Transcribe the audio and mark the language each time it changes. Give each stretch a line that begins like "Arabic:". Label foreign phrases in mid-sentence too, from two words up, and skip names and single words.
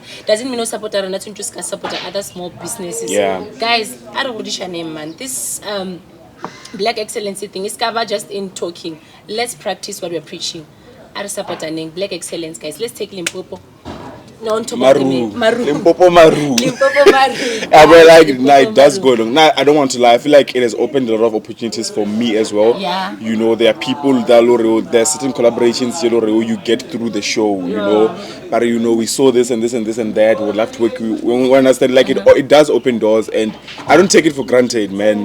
English: Doesn't mean no support or nothing, just support other small businesses. Guys, I don't know name, man. This Black excellency thing is covered just in talking. Let's practice what we're preaching. I support our name, Black excellence, guys. Let's take Limpopo. No, on top Maru. of the name. Maru. Limpopo Maru. Limpopo Maru. I mean, like, Limpopo it does Maru. go long. Now, I don't want to lie. I feel like it has opened a lot of opportunities for me as well. Yeah. You know, there are people that there are certain collaborations you get through the show. You know, but you know, we saw this and this and this and that. We'd love to work. We understand, like it does open doors, and I don't take it for granted, man.